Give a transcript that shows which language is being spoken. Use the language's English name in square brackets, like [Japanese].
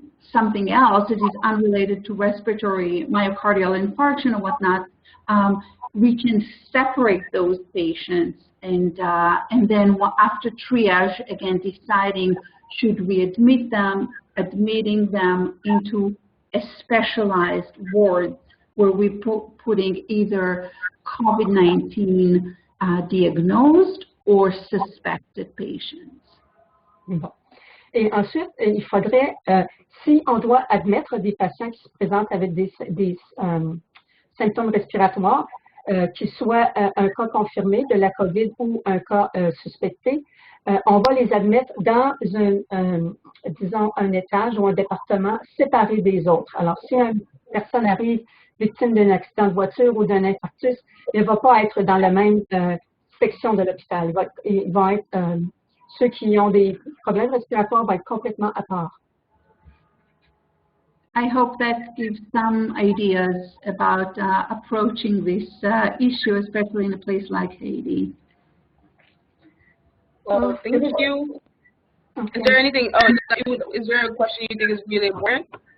[English] something else that is unrelated to respiratory myocardial infarction or whatnot, we can separate those patients and then after triage, again, deciding should we admitting them into a specialized ward where we're putting either COVID-19 diagnosed or suspected patients. [French] Bon. Et ensuite, il faudrait, si on doit admettre des patients qui se présentent avec des symptômes respiratoires, qui soient un cas confirmé de la COVID ou un cas suspecté, on va les admettre dans disons, un étage ou un département séparé des autres. Alors, si une personne arrive victime d'un accident de voiture ou d'un infarctus, elle ne va pas être dans la même section de l'hôpital. Ils vont être, ceux qui ont des problèmes respiratoires vont être complètement à part. [English] I hope that gives some ideas about approaching this issue, especially in a place like Haiti. Well, thank you. Okay. Is there anything? Is there a question you think is really important?